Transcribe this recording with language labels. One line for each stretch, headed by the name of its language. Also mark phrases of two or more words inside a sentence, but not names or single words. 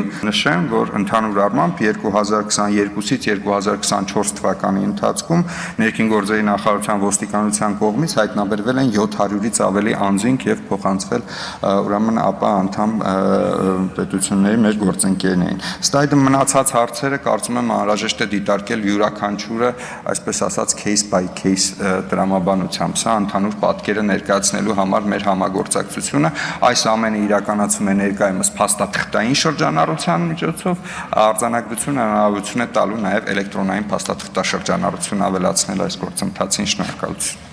Armenian: Նշեմ, որ ընդհանուր առմամբ 2022-ից 2024 թվականի ընթացքում ներքին գործերի նախարարության ոստիկանության կողմից հայտնաբերվել են 700-ից ավելի անձինք եւ փոխանցվել ուրեմն ԱՊԱ անդամ պետությունների մեր գործընկերներին։ Ըստ այդ մնացած հարցերը կարծում եմ անհրաժեշտ է դիտարկել յուրաքանչյուրը, այսպես ասած
English: case by case
Armenian: տրամաբանությամբ։ Սա ընդհանուր պատկերը ներկայացնելու համար մեր համագործակցությունը այս ամենը իրականացում է ներկայումս փաստաթղթային շրջանառության միջոցով, արձանագրությունը հնարավորություն է տալու նաև էլեկտրոնային փաստաթղթաշրջանառություն ավելացնել այս գործընթացին։ Շնորհակալություն։